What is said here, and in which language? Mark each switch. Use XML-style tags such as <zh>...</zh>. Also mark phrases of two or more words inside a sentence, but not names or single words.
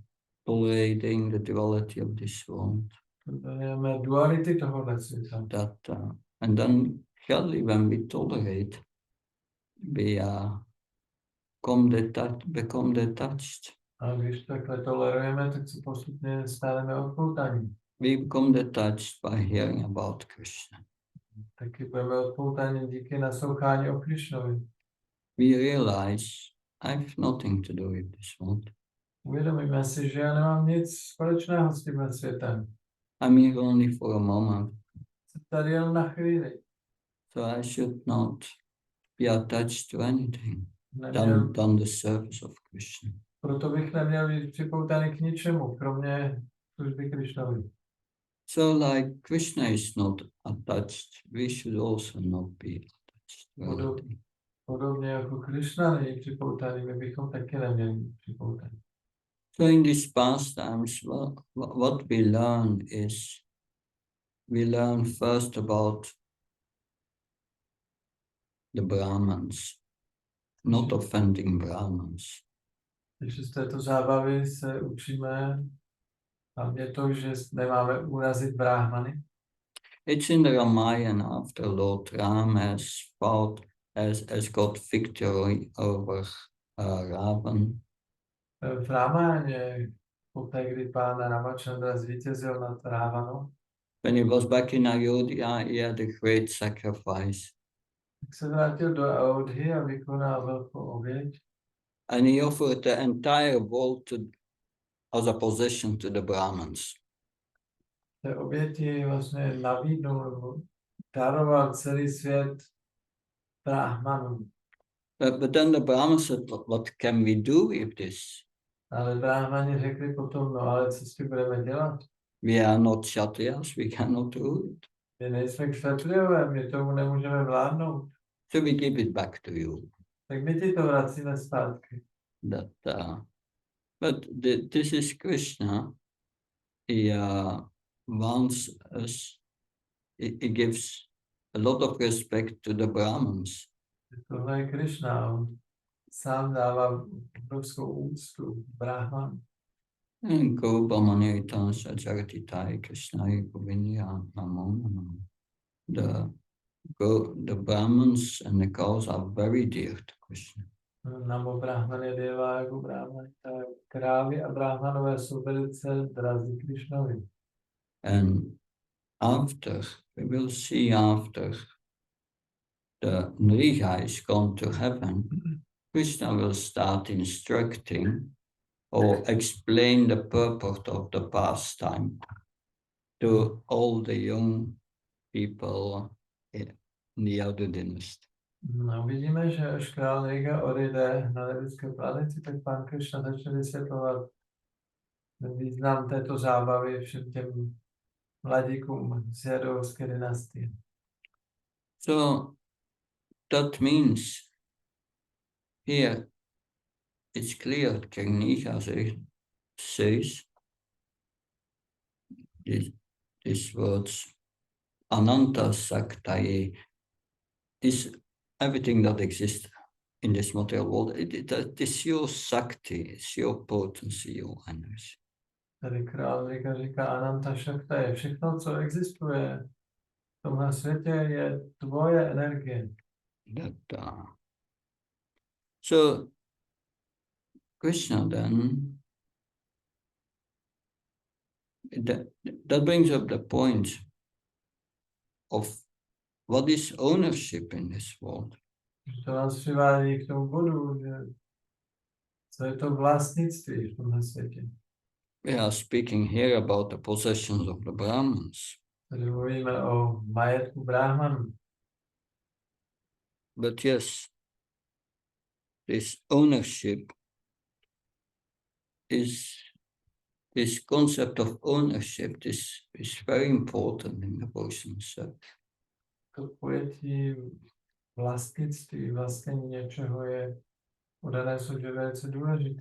<en>Tolerating the duality of this world.</en> <cs>Tolerujeme duality tohohle světa.</cs> <en>And then surely when we tolerate, we become detached.</en> <cs>A když takhle tolerujeme, tak se postupně staneme odpoutaní.</cs> <en>We become detached by hearing about Krishna.</en> <cs>Taky budeme odpoutaní díky naslouchání o Krishnovi.</cs> <en>We realize I have nothing to do with this world.</en> <cs>Uvědomíme si, že já nemám nic společného s tímhle světem.</cs> <en>I'm here only for a moment.</en> <cs>Jsem tady jen na chvíli.</cs> <en>So I should not be attached to anything</en> <cs>Neměl,</cs> <en>than the service of Krishna.</en> <cs>proto bych neměl být připoutaný k ničemu, kromě služby Krishnovi.</cs> <en>So like Krishna is not attached, we should also not be attached to anything.</en> <cs>Podobně jako Krishna není připoutaný, my bychom taky neměli být připoutaný.</cs> <en>So in these pastimes, what we learn is, we learn first about the Brahmins, not offending Brahmins.</en> <cs>Takže z této zábavy se učíme hlavně to, že nemáme urazit Brahmany.</cs> <en>It's in the Ramayana after Lord Ram has got victory over Ravan.</en> <cs>V Ramayaně, poté, kdy pán Ramachandra zvítězil nad Rávanou,</cs> <en>When he was back in Ayodhya, he had a great sacrifice.</en> <cs>tak se vrátil do Aodhy a vykonal velkou oběť.</cs> <en>And he offered the entire world as a possession to the Brahmins.</en> <cs>té oběti vlastně nabídnul nebo daroval celý svět Brahmanům.</cs> <en>But then the Brahmins said, what can we do with this?</en> <cs>Ale Brahmani řekli potom, no ale co s tím budeme dělat?</cs> <en>We are not Kshatriyas, we cannot do it.</en> <cs>My nejsme kšatrijové, my tomu nemůžeme vládnout.</cs> <en>So we give it back to you.</en> <cs>Tak my ti to vracíme zpátky.</cs> <en>But this is Krishna. He wants us, he gives a lot of respect to the Brahmins.</en> <cs>Tohle je Krishna, on sám dává obrovskou úctu Brahman.</cs> <en>And go</en> <sa>Brahmaniritan Sajaratitai Krishnai Govinya Namo Namo.</sa> <en>The Brahmins and the cows are very dear to Krishna.</en> <sa>Namo Brahmane Deva</sa> <cs>jako Brahmane, krávy a Brahmanové jsou velice drazí Krishnovi.</cs> <en>And after, we will see after the Nriga is gone to heaven, Krishna will start instructing or explain the purport of the pastime to all the young people in the other dynasty.</en> <cs>No, vidíme, že až král Nriga odejde na nebeské planety, tak pán Krishna začne vysvětlovat význam této zábavy všem těm mladíkům z Jadovské dynastie.</cs> <en>So that means here it's clear Kniga says these words</en> <sa>Ananta Saktaye</sa> <en>is everything that exists in this material world. It is your Sakti, it's your potency, your energy.</en> <cs>Tady král Nriga říká</cs> <sa>Ananta Shakta</sa> <cs>je všechno, co existuje v tomhle světě, je tvoje energie.</cs> <en>So Krishna then, that brings up the point of what is ownership in this world.</en> <cs>To nás přivádí k tomu bodu, že co je to vlastnictví v tomhle světě.</cs> <en>We are speaking here about the possessions of the Brahmins.</en> <cs>Tady mluvíme o majetku Brahmanů.</cs> <en>But yes, this ownership this concept of ownership is very important in the Persian sect.</en> <cs>To pojetí vlastnictví, vlastnění něčeho je u dané sobě velice důležité.</cs>